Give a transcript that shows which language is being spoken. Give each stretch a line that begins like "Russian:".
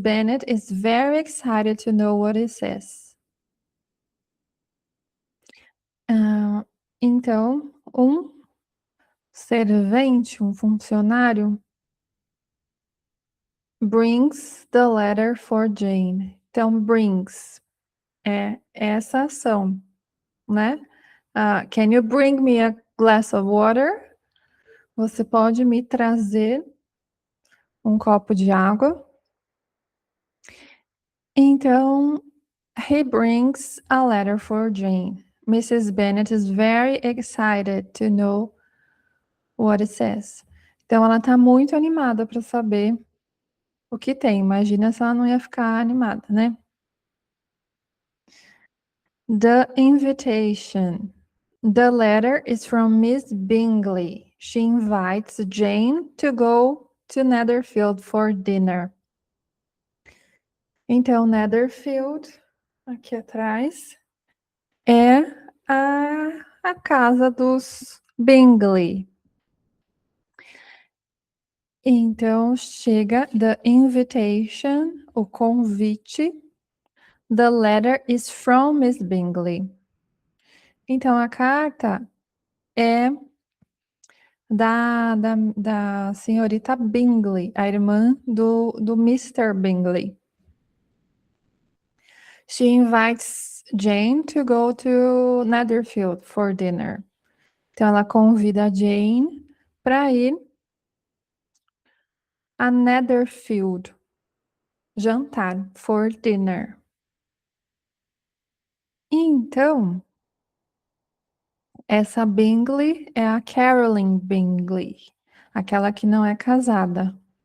English: Bennet is very excited to know what it says.
Portuguese: Então, um servente, um funcionário,
English: brings the letter for Jane.
Portuguese: Então, brings é essa ação, né?
English: Can you bring me a glass of water?
Portuguese: Você pode me trazer um copo de água? Então,
English: he brings a letter for Jane. Mrs. Bennet is very excited to know what it says.
Portuguese: Então, ela está muito animada para saber o que tem. Imagina se ela não ia ficar animada, né?
English: The invitation. The letter is from Miss Bingley. She invites Jane to go to Netherfield for dinner.
Portuguese: Então, Netherfield, aqui atrás, é a casa dos Bingley. Então, chega
English: the invitation,
Portuguese: o convite.
English: The letter is from Miss Bingley.
Portuguese: Então, a carta é da senhorita Bingley, a irmã do Mr. Bingley.
English: She invites Jane to go to Netherfield for dinner.
Portuguese: Então, ela convida a Jane para ir a Netherfield jantar
English: for dinner.
Portuguese: Então, essa Bingley é a Caroline Bingley, aquela que não é casada.